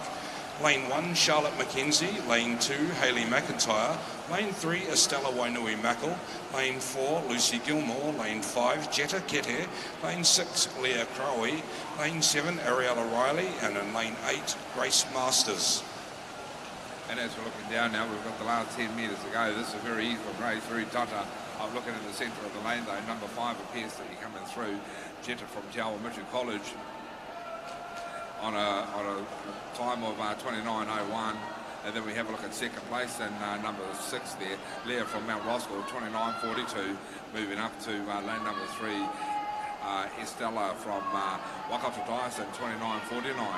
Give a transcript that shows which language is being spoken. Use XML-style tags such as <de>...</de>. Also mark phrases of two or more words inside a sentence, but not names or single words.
<en>Lane 1, Charlotte McKenzie. Lane 2, Hayley McIntyre. Lane 3, Estella Wainui Mackle. Lane 4, Lucy Gilmore. Lane 5, Jetta Kete. Lane 6, Leah Crowley. Lane 7, Ariella Riley. And in lane 8, Grace Masters. And as we're looking down now, we've got the last 10 metres to go. This is a very easy for Grace, very tata. I'm looking in the centre of the lane though. Number 5 appears to be coming through. Jetta from Jawa Mitchell College. On a time of 29.01, and then we have a look at second place and number 6 there, Leah from Mount Roskill, 29.42, moving up to lane number 3, Estella from Waikato Dyson, 29.49.</en>